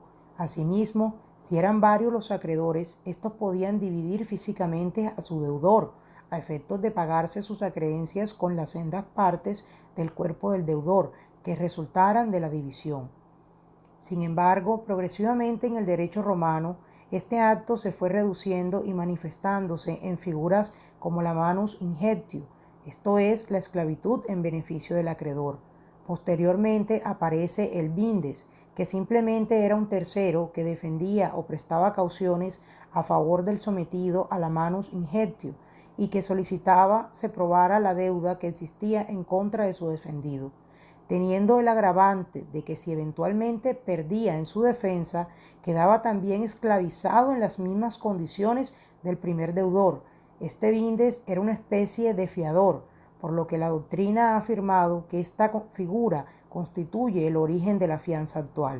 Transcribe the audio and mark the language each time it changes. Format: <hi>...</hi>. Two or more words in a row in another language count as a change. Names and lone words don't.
<es>Asimismo, si eran varios los acreedores, estos podían dividir físicamente a su deudor, a efectos de pagarse sus acreencias con las sendas partes del cuerpo del deudor que resultaran de la división. Sin embargo, progresivamente en el derecho romano, este acto se fue reduciendo y manifestándose en figuras como la</es> <la>manus inhebtio,</la> <es>esto es, la esclavitud en beneficio del acreedor. Posteriormente aparece el vindes, que simplemente era un tercero que defendía o prestaba cauciones a favor del sometido a la</es> <la>manus inhebtio</la> <es>y que solicitaba se probara la deuda que existía en contra de su defendido, teniendo el agravante de que si eventualmente perdía en su defensa, quedaba también esclavizado en las mismas condiciones del primer deudor. Este vindes era una especie de fiador, por lo que la doctrina ha afirmado que esta figura constituye el origen de la fianza actual.</es>